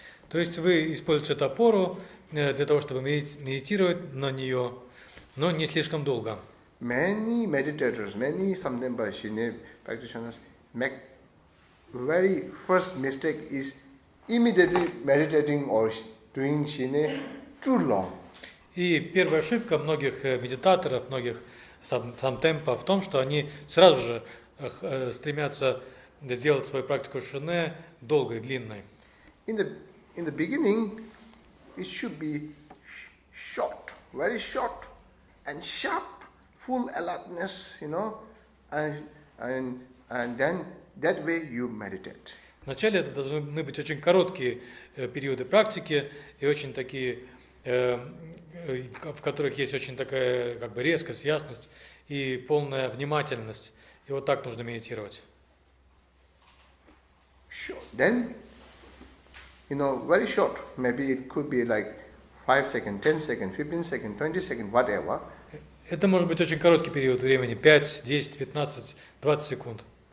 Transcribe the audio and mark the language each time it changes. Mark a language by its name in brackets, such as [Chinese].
[Russian] То есть вы используете эту опору для того, чтобы медитировать на нее, но не слишком долго. [English] Many meditators, many Samdemba Shine practitioners make very first mistake is immediately meditating or doing Shine too long. [Russian] И первая ошибка многих медитаторов, многих самтемпа в том, что они сразу же стремятся сделать свою практику шине долгой, длинной. [English] In the beginning, it should be short, very short and sharp, full alertness, and then that way you meditate. [Russian] Вначале это должны быть очень короткие периоды практики и очень такие, в которых есть очень такая как бы резкость, ясность и полная внимательность. И вот так нужно медитировать. [English] Sure. Then, very short. Maybe it could be like 5 seconds, 10 seconds, 15 seconds, 20 seconds, whatever. [Russian] Это может быть очень короткий период времени, 5, 10, 15, 20 секунд.